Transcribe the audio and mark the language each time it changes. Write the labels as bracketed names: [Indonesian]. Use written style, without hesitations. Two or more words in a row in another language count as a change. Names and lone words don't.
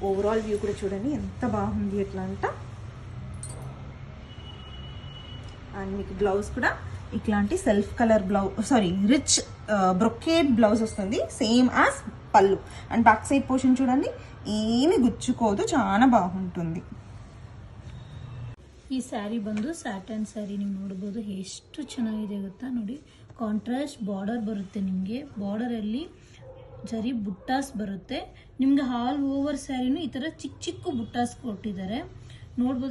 [English] overall view [Telugu] కూడా చూడండి ఎంత బాగుంది ఎట్లా అంట. అండ్ మీకు బ్లౌజ్ కూడా ఇట్లాంటి [English] self color rich brocade blouse [Telugu] వస్తుంది, [English] same as [Telugu] పళ్ళు. [English] and back side portion [Telugu] చూడండి ఏమి గుచ్చుకోదు, చాలా ಬಾಗುಂటుంది. [Kannada] ಈ ಸ್ಯಾರಿ ಬಂದು [English] satin saree [Kannada] ನೀವು ನೋಡಬಹುದು ಎಷ್ಟು ಚೆನ್ನಾಗಿದೆ ಗೊತ್ತಾ ನೋಡಿ. [English] contrast border [Kannada] ಬರುತ್ತೆ ನಿಮಗೆ, ಬಾರ್ಡರಲ್ಲಿ ಜರಿ ಬುಟ್ಟಾಸ್ ಬರುತ್ತೆ ನಿಮಗೆ. [English] all over [Kannada] ಸ್ಯಾರಿನೂ ಈ ಥರ ಚಿಕ್ಕ ಚಿಕ್ಕ ಬುಟ್ಟಾಸ್ ಕೊಟ್ಟಿದ್ದಾರೆ ನೋಡ್ಬೋದು.